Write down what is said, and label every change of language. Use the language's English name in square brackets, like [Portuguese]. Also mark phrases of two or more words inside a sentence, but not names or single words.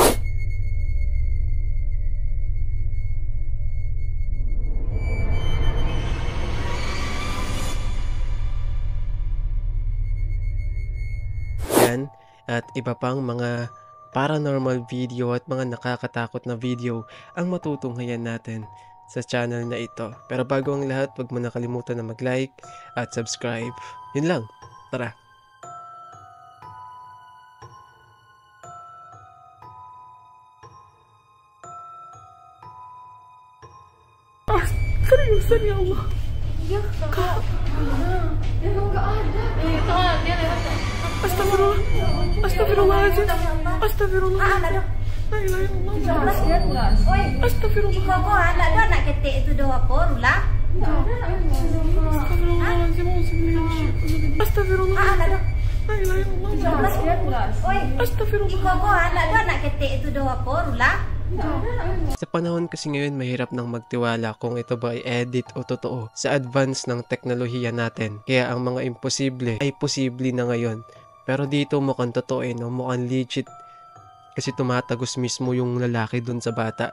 [Filipino] Yan at iba pang mga paranormal video at mga nakakatakot na video ang matutunghayan natin sa channel na ito. Pero bago ang lahat, huwag mo nakalimutan na mag-like at subscribe. Yun lang. Tara! [Indonesian] Seriusan ya Allah. Ya kak. Emang gak ada. Dia lewat. Astagfirullah. [Arabic] أستغفر الله العظيم. أستغفر الله. لا إله إلا الله. [Indonesian] Astagfirullah. Kok anak tu anak ketik itu doa apa Rula? [Arabic] أستغفر الله العظيم. أستغفر الله. لا إله إلا الله. [Indonesian] Astagfirullah. Kok anak tu anak ketik itu doa apa Rula? [Filipino] Sa panahon kasi ngayon, mahirap nang magtiwala kung ito ba ay edit o totoo sa advance ng teknolohiya natin. Kaya ang mga imposible ay posible na ngayon. Pero dito mukhang totoo no? Mukhang legit. Kasi tumatagos mismo yung lalaki dun sa bata.